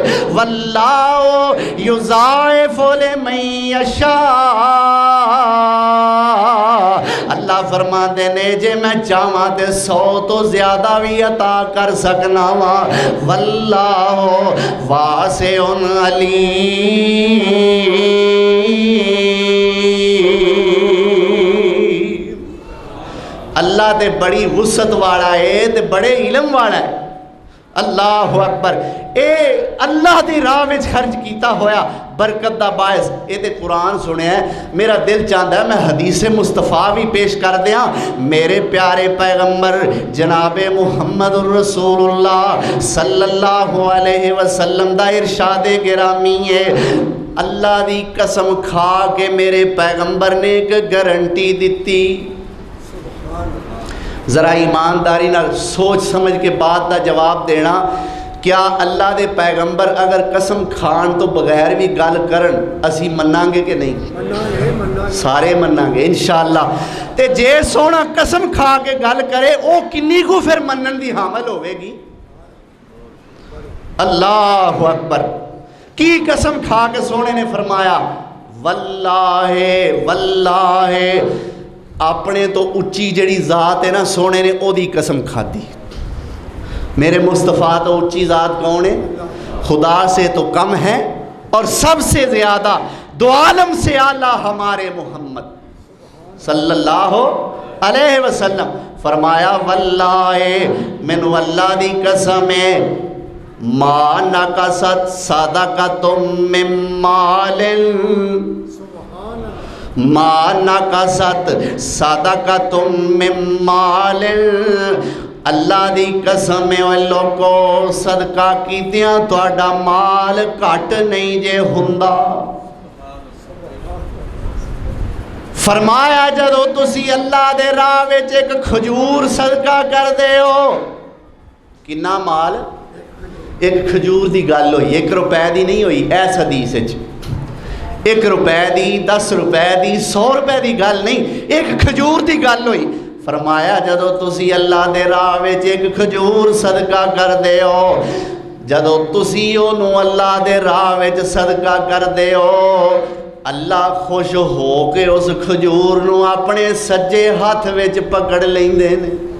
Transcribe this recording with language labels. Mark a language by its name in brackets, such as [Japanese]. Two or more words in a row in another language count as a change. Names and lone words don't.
[Arabic] واللہ یضاعف لمن یشاء، [Punjabi] اللہ فرماندے نے جے میں چاہواں تے 100 تو زیادہ بھی عطا کر سکنا وا، [Arabic] واللہ واسع علیم۔ [Punjabi] اللہ تے بڑی وسعت والا ہے تے بڑے علم والا ہے۔ [Arabic] اللہ اکبر۔ [Punjabi] اے اللہ دی راہ وچ خرچ کیتا ہویا برکت دا باعث، اے تے قرآن سنیا ہے، میرا دل چاہتا ہے میں حدیث مصطفیٰ بھی پیش کر دیاں۔ میرے پیارے پیغمبر جناب محمد الرسول اللہ [Arabic] صلی اللہ علیہ وسلم [Punjabi] دا ارشاد گرامی ہے، اللہ دی قسم کھا کے میرے پیغمبر نے ایک گارنٹی دیتی۔ ذرا ایمانداری نال سوچ سمجھ کے بات دا جواب دینا، کیا اللہ دے پیغمبر اگر قسم کھان تو بغیر بھی گل کرن اسی مناں گے کہ نہیں؟ سارے مناں گے انشاءاللہ۔ تے جے سونا قسم کھا کے گل کرے او کنی کو پھر منن دی حامل ہوئے گی؟ [Arabic] اللہ اکبر۔ [Punjabi] کی قسم کھا کے سونے نے فرمایا [Arabic] واللہ واللہ، [Punjabi] اپنے تو اچھی جڑی ذات ہے نا سونے نے او دی قسم کھا دی۔ میرے مصطفیٰ تو اچھی ذات کون ہے؟ [Urdu] خدا سے تو کم ہے، اور سب سے زیادہ دو عالم سے اعلیٰ ہمارے محمد صلی اللہ علیہ وسلم۔ [Punjabi] فرمایا واللہ من اللہ دی قسم ہے [Arabic] ما نقصت صدقۃ من مال، ما نقصت صدقۃ من مال، [Punjabi] اللہ دی قسم ہے لوگو صدقہ کیتیاں تہاڈا مال گھٹ نہیں جے ہوندا۔ فرمایا جدو تسی اللہ دے راہ وچ ایک کھجور صدقہ کر دے ہو، کنا مال؟ ایک کھجور دی گل ہوئی، 1 روپے دی نہیں ہوئی، ایس حدیث وچ 1 روپے دی 10 روپے دی 100 روپے دی گل نہیں، ایک کھجور دی گل ہوئی. فرمایا جدوں تسی اللہ دے راہ وچ ایک کھجور صدقہ کردے ہو، جدوں تسی اونوں اللہ دے راہ وچ صدقہ کردے ہو، اللہ خوش ہو کے اس کھجور نوں اپنے سجے ہتھ وچ پکڑ لیندے نے.